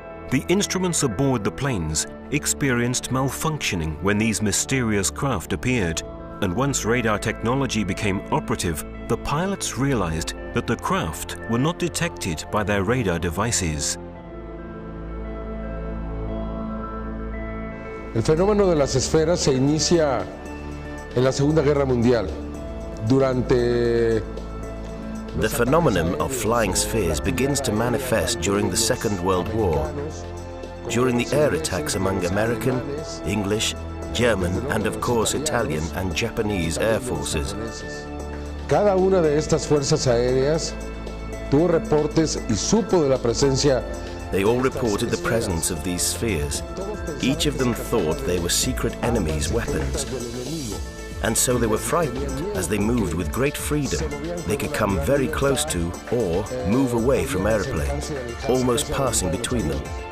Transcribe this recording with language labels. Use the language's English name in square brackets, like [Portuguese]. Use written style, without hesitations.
[English] The instruments aboard the planes experienced malfunctioning when these mysterious craft appeared, and once radar technology became operative, the pilots realized that the craft were not detected by their radar devices. [Spanish] El fenómeno de las esferas se inicia en la Segunda Guerra Mundial. [English] The phenomenon of flying spheres begins to manifest during the Second World War. during the air attacks among American, English, German and of course Italian and Japanese air forces. [Spanish] Cada una de estas fuerzas aéreas tuvo reportes y supo de la presencia. [English] They all reported the presence of these spheres. Each of them thought they were secret enemies' weapons. And so they were frightened as they moved with great freedom. They could come very close to or move away from airplanes, almost passing between them.